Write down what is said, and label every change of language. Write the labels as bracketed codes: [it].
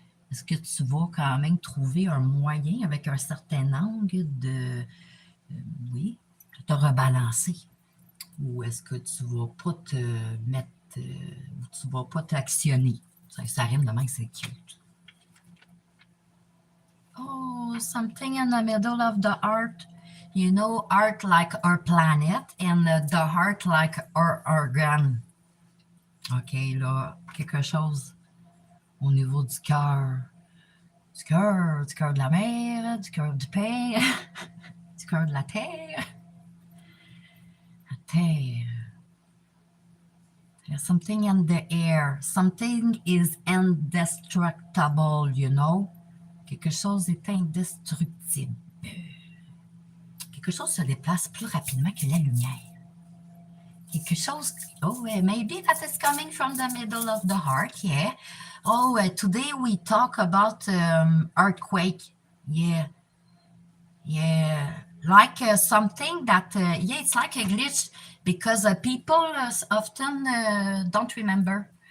[fr] Est-ce que tu vas quand même trouver un moyen avec un certain angle de, oui, de te rebalancer? Ou est-ce que tu ne vas pas te mettre, ou tu ne vas pas t'actionner? Ça rime de même, c'est cute. [en] Oh, something in the middle of the heart. You know, heart like our planet and the heart like our organ. [fr] OK, là, quelque chose au niveau du cœur. Du cœur de la mer, du cœur du père, du cœur de la terre. La terre. [en] There's something in the air. Something is indestructible, you know. [fr] Quelque chose est indestructible. Quelque chose se déplace plus rapidement que la lumière. Quelque chose. [en] Oh, maybe that is coming from the middle of the heart, yeah. Oh, today we talk about earthquake. Yeah. Yeah. Like something that, yeah, it's like a glitch because people often don't remember.